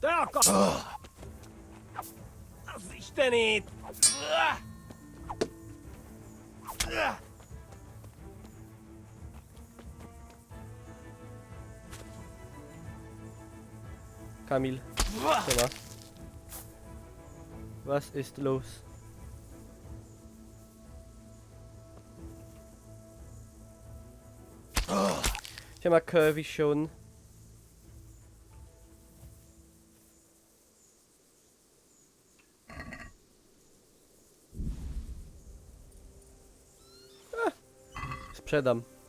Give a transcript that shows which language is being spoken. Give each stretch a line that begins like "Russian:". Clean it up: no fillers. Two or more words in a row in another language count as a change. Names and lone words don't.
Hungarian: Az Istenét!
Polish: Kamil. Siema.
German: Was ist los?
Polish: Siema, Curvision. Sprzedam.